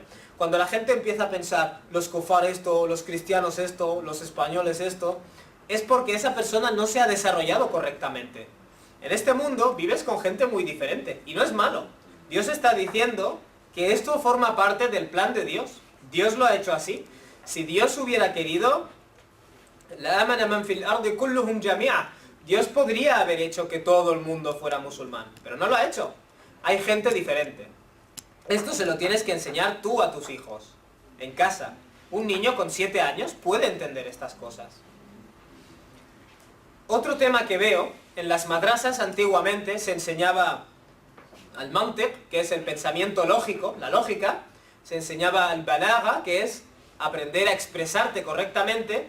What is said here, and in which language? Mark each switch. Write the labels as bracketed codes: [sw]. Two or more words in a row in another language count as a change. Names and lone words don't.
[es] Cuando la gente empieza a pensar, los kufar esto, los cristianos esto, los españoles esto, es porque esa persona no se ha desarrollado correctamente. En este mundo vives con gente muy diferente y no es malo. Dios está diciendo que esto forma parte del plan de Dios. Dios lo ha hecho así. Si Dios hubiera querido, [ar] لآمن من في الأرض كلهم جميعا. [es] Dios podría haber hecho que todo el mundo fuera musulmán, pero no lo ha hecho. Hay gente diferente. Esto se lo tienes que enseñar tú a tus hijos, en casa. Un niño con 7 años puede entender estas cosas. Otro tema que veo, en las madrasas antiguamente se enseñaba al mantiq, que es el pensamiento lógico, la lógica, se enseñaba al balagha, que es aprender a expresarte correctamente.